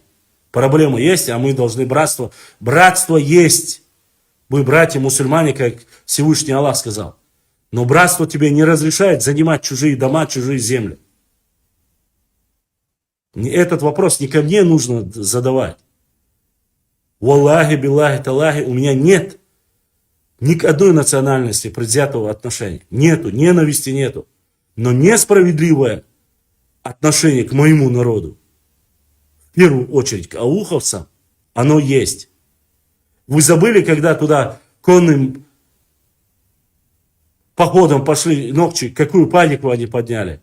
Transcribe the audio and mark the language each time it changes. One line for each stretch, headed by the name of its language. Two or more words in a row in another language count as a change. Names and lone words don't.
Russian: Проблема есть, а мы должны братство. Братство есть. Мы братья мусульмане, как Всевышний Аллах сказал. Но братство тебе не разрешает занимать чужие дома, чужие земли. Этот вопрос не ко мне нужно задавать.
Arabic: والله، بالله، تالله,
Russian: у меня нет Ни к одной национальности предвзятого отношения. Нету, ненависти нету. Но несправедливое отношение к моему народу, в первую очередь к ауховцам, оно есть. Вы забыли, когда туда конным походом пошли ногчи, какую панику они подняли?